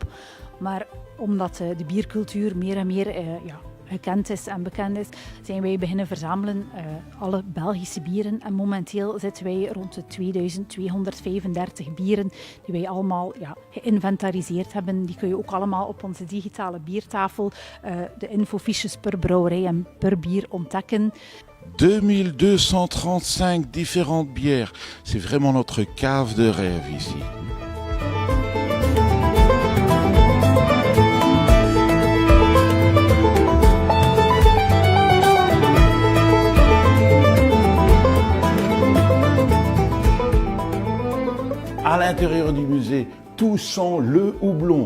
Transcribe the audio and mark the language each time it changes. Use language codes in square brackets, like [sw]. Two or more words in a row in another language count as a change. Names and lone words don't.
[nl] Maar omdat de biercultuur meer en meer gekend is en bekend is, zijn wij beginnen verzamelen alle Belgische bieren. En momenteel zitten wij rond de 2235 bieren die wij allemaal geïnventariseerd hebben. Die kun je ook allemaal op onze digitale biertafel, de infofiches per brouwerij en per bier ontdekken. [fr] 2235 différentes bières. C'est vraiment notre cave de rêve ici. À l'intérieur du musée, tout sent le houblon.